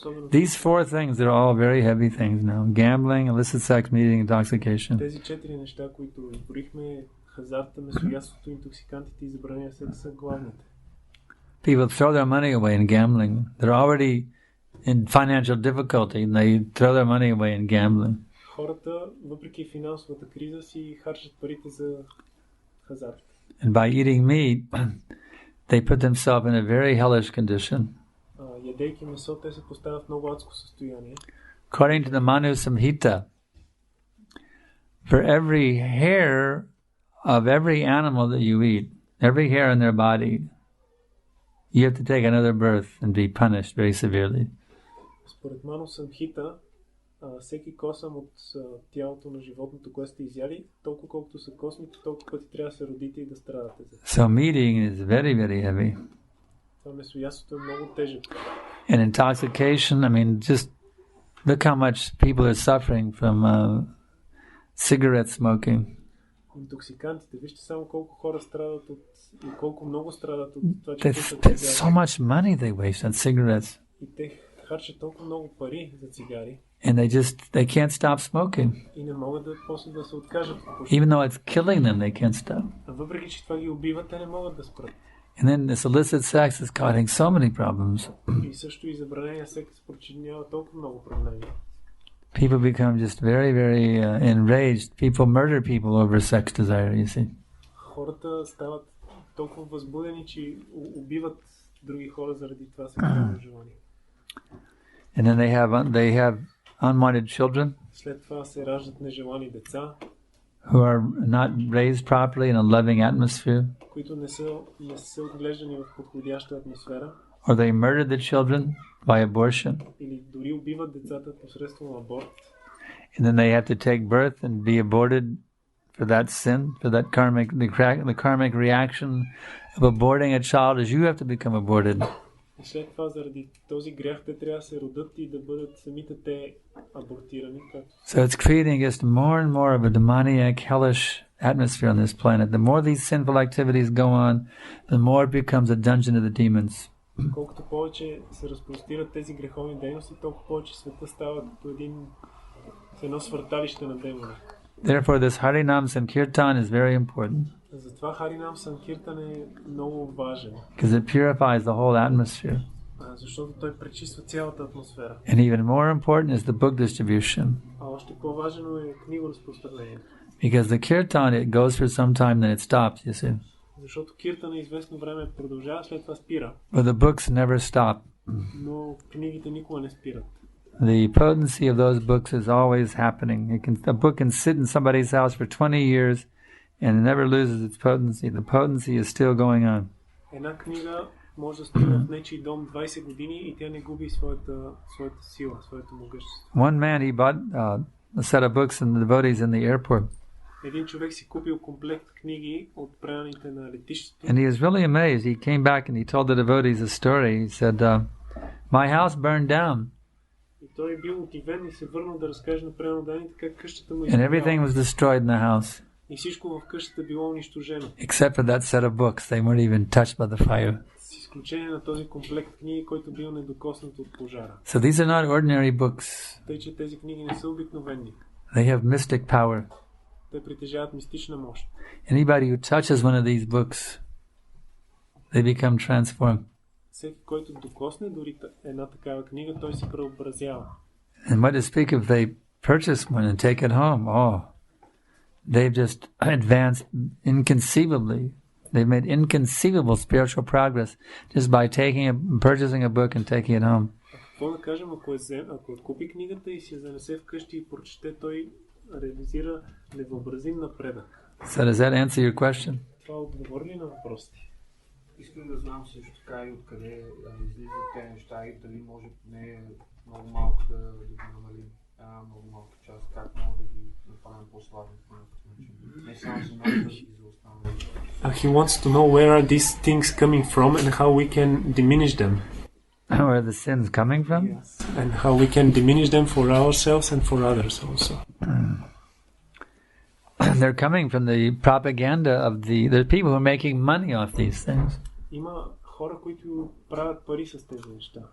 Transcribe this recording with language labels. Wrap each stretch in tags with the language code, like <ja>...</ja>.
<en>These four things are all very heavy things now. Gambling, illicit sex, meat eating, intoxication.</en> <bg>Тези четири неща, които изброихме, хазарта, месоядството, интоксикантите и забранения секс са главните.</bg> <en>People throw their money away in gambling. They're already in financial difficulty and they throw their money away in gambling.</en> <bg>Хората, въпреки финансовата криза, си харчат парите за хазарт.</bg> <en>And by eating meat, they put themselves in a very hellish condition.</en> <bg>Ядейки месо, те се поставят в много адско състояние.</bg> <en>According to the Manu Samhita, for every hair of every animal that you eat, every hair in their body, you have to take another birth and be punished very severely.</en> <bg>Според Ману Самхита, всеки косъм от тялото на животното, което сте изяли, толкова колкото са космите, толкова пъти трябва да се родите и да страдате.</bg> <en>So meeting is very, very heavy.</en> <bg>Това месоядството е много тежък.</bg> <en>And intoxication, I mean, just look how much people are suffering from cigarette smoking.</en> <bg>Интоксикантите, вижте само колко хора страдат от и колко много страдат от това, че</bg> <en>so much money they waste on cigarettes.</en> <bg>И те харчат толкова много пари за цигари.</bg> <en>And they can't stop smoking.</en> <bg>И не могат да после да се откажат.</bg> <en>Even though it's killing them, they can't stop.</en> <bg>Въпреки че това ги убива, те не могат да спрат.</bg> <en>And then this illicit sex is causing so many problems.</en> <bg>И също и забранения секс причинява толкова много проблеми.</bg> <en>People become just very, very enraged. People murder people over sex desire, you see.</en> <bg>Хората стават толкова възбудени, че убиват други хора заради това сексуално желание.</bg> <en>And then they have unwanted children.</en> <bg>След това се раждат нежелани деца.</bg> <en>Who are not raised properly in a loving atmosphere.</en> <bg>Които не са отглеждани в подходяща атмосфера.</bg> <en>Or they murder the children by abortion.</en> <bg>Или дори убиват децата посредством аборт.</bg> <en>And then they have to take birth and be aborted for that sin, for that the karmic reaction of aborting a child is you have to become aborted.</en> <bg>И след това заради този грях те трябва да се родят и да бъдат самите те абортирани.</bg> <en>So it's creating just more and more of a demoniac, hellish atmosphere on this planet. The more these sinful activities go on, the more it becomes a dungeon of the demons.</en> <bg>Колкото повече се разпростират тези греховни дейности, толкова повече света става като едно свърталище на демони.</bg> <en>Therefore, this Harinam Sankirtan is very important.</en> <bg>Затова Харинам Санкиртан е много важен.</bg> <en>Because it purifies the whole atmosphere.</en> <bg>Защото той пречиства цялата атмосфера.</bg> <en>And even more important is the book distribution.</en> <bg>А още по-важно е книгоразпространението.</bg> <en>Because the kirtan, it goes for some time, then it stops, you see.</en> <bg>Защото киртана известно време продължава, след това спира.</bg> <en>But the books never stop.</en> <bg>Но книгите никога не спират.</bg> <en>The potency of those books is always happening. A book can sit in somebody's house for 20 years and it never loses its potency. The potency is still going on.</en> <bg>Една книга може да стои в нечий дом 20 години и тя не губи своята сила, своето могъщество.</bg> <en>One man, he bought a set of books and the devotees in the airport.</en> <bg>Един човек си купил комплект книги от преданите на летището.</bg> <en>And he was really amazed. He came back and he told the devotees a story. He said, my house burned down.</en> <bg>И той бил удивен и се върнал да разкаже на преданите как къщата му</bg> <en>And everything was destroyed in the house.</en> <bg>И всичко в къщата било унищожено.</bg> <en>Except for that set of books. They weren't even touched by the fire.</en> <bg>С изключение на този комплект книги, който бил недокоснат от пожара.</bg> <en>So these are not ordinary books.</en> <bg>Тъй, че тези книги не са обикновени.</bg> <en>They have mystic power.</en> <bg>Те притежават мистична мощ.</bg> <en>Anybody who touches one of these books, they become transformed.</en> <bg>Всеки, който докосне дори една такава книга, той се преобразява.</bg> <en>And what to speak if they purchase one and take it home? Oh, they've just advanced inconceivably. They've made inconceivable spiritual progress just by purchasing a book and taking it home.</en> <bg>Какво да кажем, ако купи книгата и си я занесе вкъщи и прочете, той реализира невъобразим напредък.</bg> <en>So does that answer your question?</en> <bg>Това отговори ли на въпросите? Искам да знам също така и откъде излизат тези неща и дали може не много малко да ги намалим много малка част, как може да ги направим по-слаби по някакъв начин. Не само за нас, да и за останалите.</bg> <en>He wants to know where are these things coming from and how we can diminish them. Where are the sins coming from? Yes. And how we can diminish them for ourselves and for others also. They're coming from the propaganda of the people who are making money off these things.</en> <bg>Има хора, които правят пари с тези неща.</bg>